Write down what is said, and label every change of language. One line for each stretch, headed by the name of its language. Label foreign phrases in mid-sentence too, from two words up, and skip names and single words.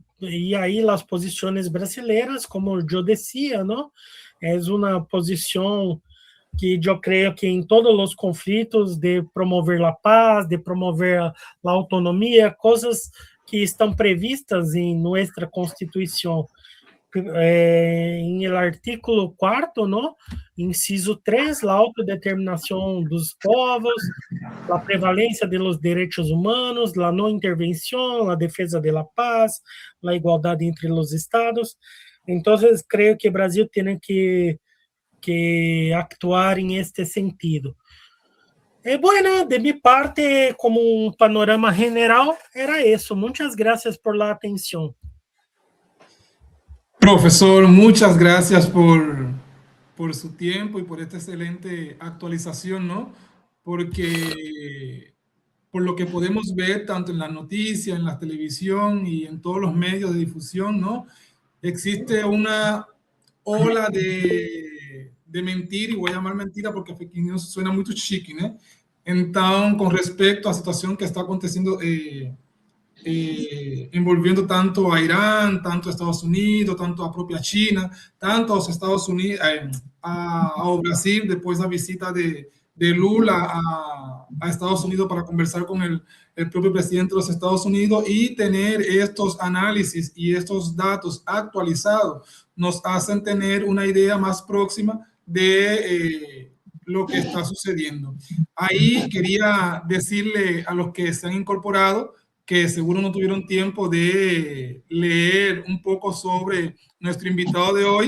Portuguese: E aí as posições brasileiras, como eu dizia, não? É uma posição que eu creio que em todos os conflitos de promover a paz, de promover a autonomia, coisas que estão previstas em nossa Constituição. Em
Spanish: el artículo
Portuguese: 4º, não? Inciso 3, a autodeterminação dos povos, a prevalência dos direitos humanos, a não intervenção, a defesa da paz, a igualdade entre os estados. Então, creio que o Brasil tem que que
Spanish: actuar en este sentido. Bueno, de mi parte, como un panorama general, era eso. Muchas gracias por la atención. Profesor, muchas gracias por su tiempo y por esta excelente actualización, ¿no? Porque por lo que podemos ver tanto en las noticias, en la televisión y en todos los medios de difusión, ¿no? Existe una ola de mentir, y voy a llamar mentira porque
English: fake news
Spanish: suena
Portuguese: muito chique, né? Então, com respeito à situação que está acontecendo, envolvendo tanto a Irán, tanto a Estados Unidos, tanto a propia China, tanto aos Estados Unidos, ao Brasil, depois da visita de Lula a Estados Unidos para
Spanish: conversar con el propio presidente de los Estados Unidos, y tener estos análisis y estos datos actualizados nos hacen tener una idea más próxima de lo que está sucediendo. Ahí quería decirle a los que se han incorporado que seguro no tuvieron tiempo de leer un poco sobre nuestro invitado de hoy.